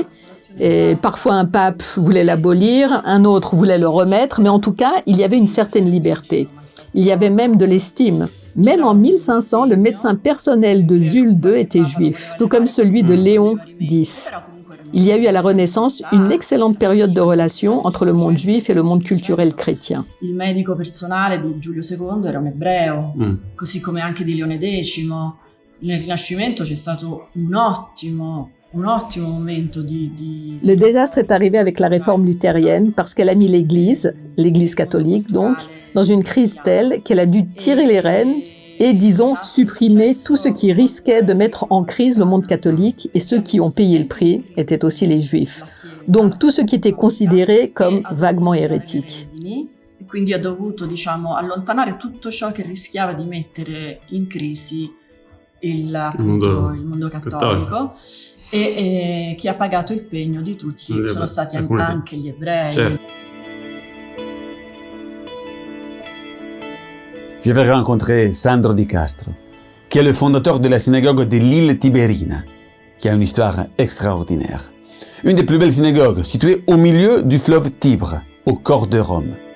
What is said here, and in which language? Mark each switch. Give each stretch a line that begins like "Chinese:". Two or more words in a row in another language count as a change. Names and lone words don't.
French: Et parfois, un pape voulait l'abolir, un autre voulait le remettre, mais en tout cas, il y avait une certaine liberté. Il y avait même de l'estime. Même en 1500, le médecin personnel de Jules II était juif, tout comme celui de Léon X. Il y a eu à la Renaissance une excellente période de relations entre le monde juif et le monde culturel chrétien.
Italian: Il medico personale di Giulio II era un ebreo, così come anche di Leone X. Nel Rinascimento c'è stato un ottimo momento di...
French: Le désastre est arrivé avec la réforme luthérienne parce qu'elle a mis l'Église catholique donc, dans une crise telle qu'elle a dû tirer les rênes et, disons, supprimer tout ce qui risquait de mettre en crise le monde catholique, et ceux qui ont payé le prix étaient aussi les Juifs. Donc tout ce qui était considéré comme vaguement hérétique.
Italian: Quindi ha dovuto, diciamo, allontanare tutto ciò che rischiava di mettere in crisi il mondo cattolico. E chi ha pagato il pegno di tutti sono stati anche gli ebrei. Certo.
French: Je vais rencontrer Sandro Di Castro, qui est le fondateur de la synagogue de l'île Tiberina, qui a une histoire extraordinaire. Une des plus belles synagogues, située au milieu du fleuve Tibre, au cœur de Rome.